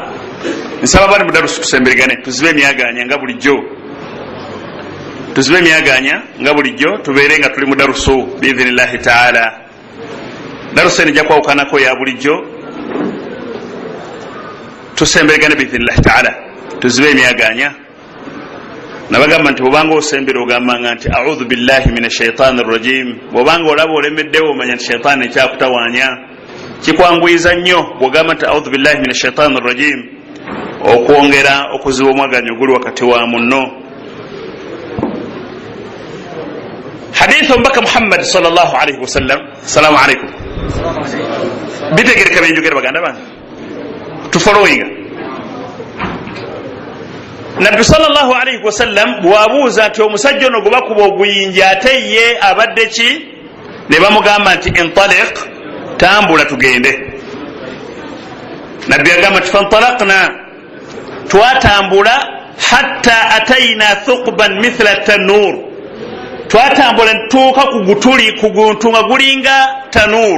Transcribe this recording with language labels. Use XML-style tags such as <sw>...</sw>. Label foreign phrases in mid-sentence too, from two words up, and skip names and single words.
<lg>Nsaba bali mu darusu tusemberigane, tuzibe emyaganya nga bulijjo, tuzibe emyaganya nga bulijjo, tubeere nga tuli mu darusu</lg> <ar>بإذن الله تعالى.</ar> <lg>Darusu eno ejja kwawukanako ya bulijjo, tusemberigane</lg> <ar>بإذن الله تعالى,</ar> <lg>tuzibe emyaganya. Nabagamba nti bwobanga osembera ogambanga nti</lg> <ar>أعوذ بالله من الشيطان الرجيم.</ar> <lg>Bwobanga olaba olemeddewo omanya nti shaitaani ekyakutawaanya. Kikwanguyiza nnyo bwogamba nti</lg> <ar>أعوذ بالله من الشيطان الرجيم,</ar> <lg>okwongera okuziba omwaganyo oguli wakati wa munno. Hadithu omubaka</lg> <ar>Muhammad صلى الله عليه وسلم. السلام عليكم.</ar> <lg>Bitegereka byenjogera baganda bange, tufolowinga. Nabbi</lg> <ar>صلى الله عليه وسلم</ar> <lg>bwabuuza nti omusajja ono gwe bakuba oguyinja ate ye abadde ki? Ne bamugamba nti intaliq, tambula tugende. Nabbi agamba nti fantalaqna, twatambula</lg> <ar>حتى أتينا ثقبا مثل التنور,</ar> <lg>twatambula ntuuka ku gutuli ku guntu nga gulinga tanur.</lg>